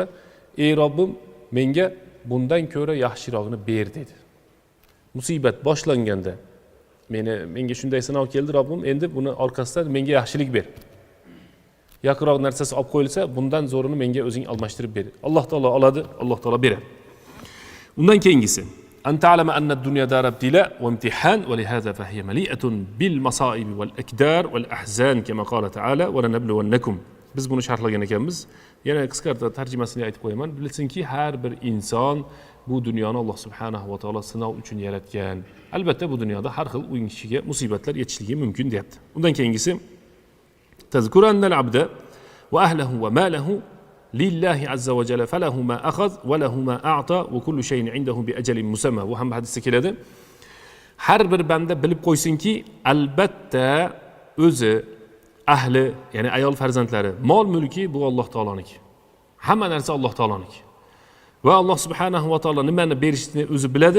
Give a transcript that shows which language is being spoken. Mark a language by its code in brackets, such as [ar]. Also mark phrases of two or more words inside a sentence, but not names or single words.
[uz] Ey Robbim, menga bundan ko'ra yaxshirog'ini ber dedi. Musibat boshlanganda menga shunday sinov keldi, Robbim, endi buni orqasidan menga yaxshilik ber. Yaqinroq narsasi olib qo'yilsa, bundan zo'rini menga o'zing almashtirib ber. Alloh taolo oladi, Alloh taolo beradi. Undan keyingisi [ar] أن تعلم أن الدنيا دار ابتلاء وامتحان ولهذا فهي مليئة بالمصائب والأكدار والأحزان كما قال تعالى ولنبلونكم. [uz] Biz buni sharhlagan ekanmiz. Yana qisqartirib tarjimasini aytib qo'yaman. Bilsinki, har bir inson bu dunyoni Alloh subhanahu va taolo sinov uchun yaratgan. Albatta bu dunyoda har xil o'yin kishiga musibatlar yetishligi mumkin deyapti. Undan keyingisi [ar] تذكر أن العبد وأهله وماله لله عز وجل فله ما أخذ وله ما أعطى وكل شيء عنده بأجل مسمى. [uz] Bu ham hadisda keladi. Har bir banda bilib qo'ysinki, albatta o'zi, ahli, ya'ni ayol farzandlari, mol mulki bu Alloh taoloniki. Hamma narsa Alloh taoloniki. Va Alloh subhanahu va taolo nimani berishini o'zi biladi.